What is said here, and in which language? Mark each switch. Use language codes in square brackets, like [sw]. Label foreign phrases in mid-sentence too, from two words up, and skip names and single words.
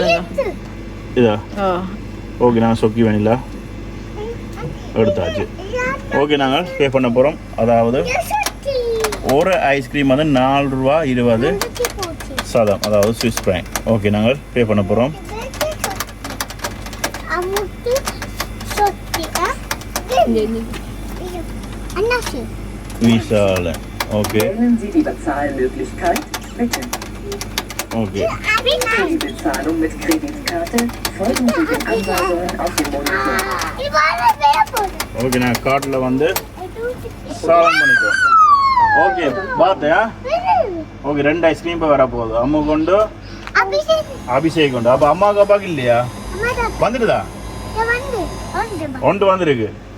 [ta] இதா ஓகே நாங்கள் [en] choco vanilla [ta] எடுத்தாச்சு. ஓகே நாங்கள் பே பண்ண போகிறோம். அதாவது ஒரு ஐஸ்கிரீம் வந்து 4 ரூபா 20 சதம் அதாவது [en] Swiss franc. [ta] ஓகே நாங்கள் பே பண்ண போகிறோம். Visale. Okay. [de] Wählen Sie die Bezahlmöglichkeit, bitte. Okay. Für die Bezahlung mit Kreditkarte folgen Sie den Anweisungen auf dem Monitor. [ta] Okay, நான் கார்டில் வந்து சாலம் பண்ணிக்கோ. ஓகே பார்த்தியா? ஓகே 2 ஐஸ்கிரீம் இப்போ வர போகுது. அம்மா கொண்டு அபிஷேக் கொண்டு. அப்போ அம்மாவுக்கு அப்பாவுக்கு இல்லையா? வந்துடுதா? ஒன்று வந்துருக்கு.